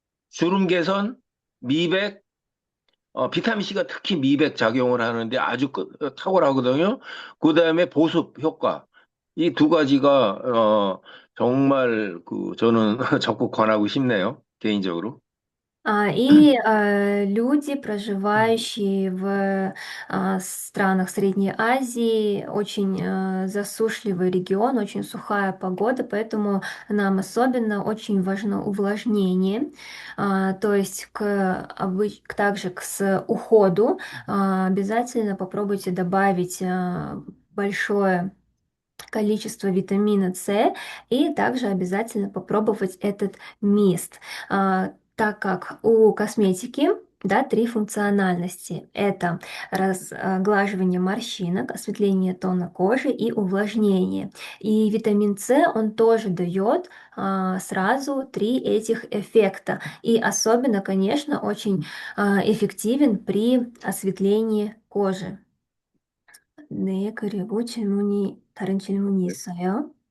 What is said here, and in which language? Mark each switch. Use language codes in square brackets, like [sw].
[ko] 주름 개선, 미백, 비타민 C가 특히 미백 작용을 하는데 아주 탁월하거든요. 그 다음에 보습 효과. 이 두 가지가, 정말 저는 적극 권하고 싶네요. 개인적으로. [ru] Люди, проживающие в странах Средней Азии, очень засушливый регион, очень сухая погода, поэтому нам особенно очень важно увлажнение. То есть также с уходу обязательно попробуйте добавить большое количество витамина С и также обязательно попробовать этот мист, так как у косметики, да, три функциональности. Это разглаживание морщинок, осветление тона кожи и увлажнение. И витамин С, он тоже дает сразу три этих эффекта. И особенно, конечно, очень эффективен при осветлении кожи. [ko] 네, 그리고 다른 질문이 있어요.